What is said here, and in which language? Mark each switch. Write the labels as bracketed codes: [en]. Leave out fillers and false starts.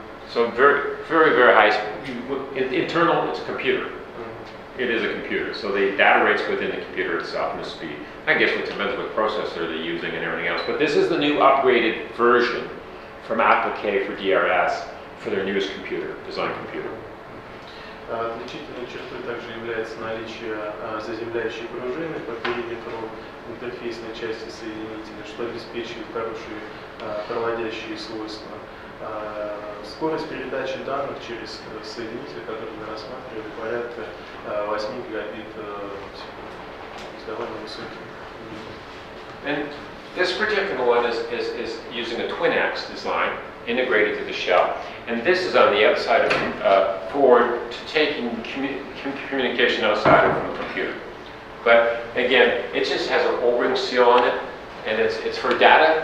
[en] So very, very, very high. Internal, it's a computer. It is a computer, so the data rates within the computer itself and the speed. I guess it depends what processor they're using and everything else. But this is the new upgraded version from applique for DRS for their newest computer, design computer. [ru] Отличительной чертой также является наличие заземляющей пружины по периметру интерфейсной части соединителя, что обеспечивает хорошие проводящие свойства. Скорость передачи данных через соединитель, который мы рассматривали, порядка 8 гигабит в секунду. Довольно высокий. [en] And this particular one is using a twin-X design integrated to the shell. And this is on the outside of forward to taking communication outside from the computer. But again, it just has an O-ring seal on it, and it's for data.